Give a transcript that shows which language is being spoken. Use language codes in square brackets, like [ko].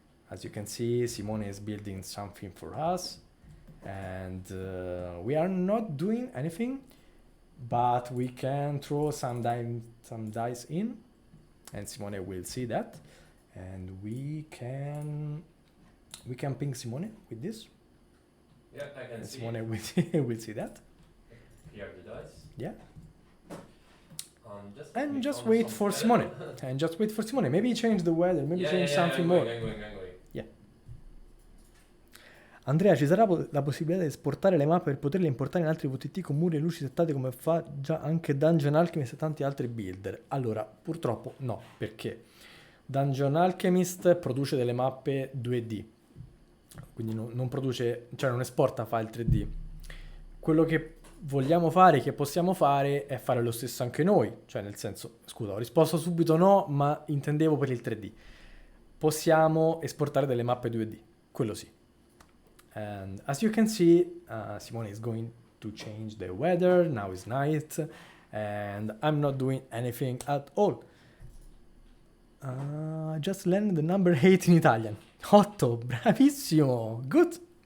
[en] As you can see, Simone is building something for us, and we are not doing anything, but we can throw some dice in, and Simone will see that, and we can ping Simone with this. Yeah, I can And see. Simone will see that. Here are the dice. Yeah. And Just wait for Simone. And just wait for Simone. Maybe change the weather. Maybe change something more. I'm going. [it] Andrea, ci sarà la possibilità di esportare le mappe per poterle importare in altri VTT con muri e luci settate come fa già anche Dungeon Alchemist e tanti altri builder? Allora, purtroppo no, perché Dungeon Alchemist produce delle mappe 2D, quindi non produce, cioè non esporta file 3D. Quello che vogliamo fare, che possiamo fare, è fare lo stesso anche noi, cioè nel senso, scusa, ho risposto subito no, ma intendevo per il 3D. Possiamo esportare delle mappe 2D, quello sì. [en] And as you can see, Simone is going to change the weather. Now it's night, and I'm not doing anything at all. Just learned the number 8 in Italian. 8, [it] bravissimo. [en] Good.